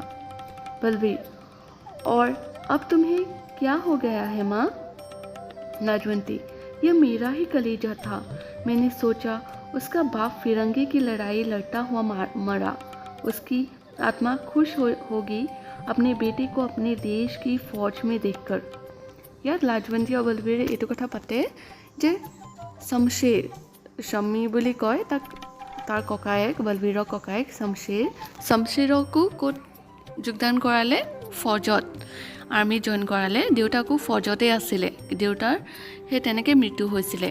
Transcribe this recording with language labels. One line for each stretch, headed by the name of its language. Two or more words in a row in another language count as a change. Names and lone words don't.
Hindi: बलवीर: और अब तुम्हें क्या हो गया है माँ? लाजवंती: यह मेरा ही कलेजा था, मैंने सोचा उसका बाप फिरंगी की लड़ाई लड़ता हुआ मरा। उसकी आत्मा खुश होगी अपने बेटे को अपने देश की फौज में देखकर।
Assamese: ইয়াত লাজৱন্তী আৰু বলবীৰে এইটো কথা পাতে যে শমশেৰ, শম্মী বুলি কয় তাক, তাৰ ককায়েক বলবীৰৰ ককায়েক শমশেৰকো ক'ত যোগদান কৰালে? ফৌজত,
English: army join
Assamese: কৰালে। দেউতাকো ফৌজতে আছিলে, দেউতাৰ সেই তেনেকৈ মৃত্যু হৈছিলে।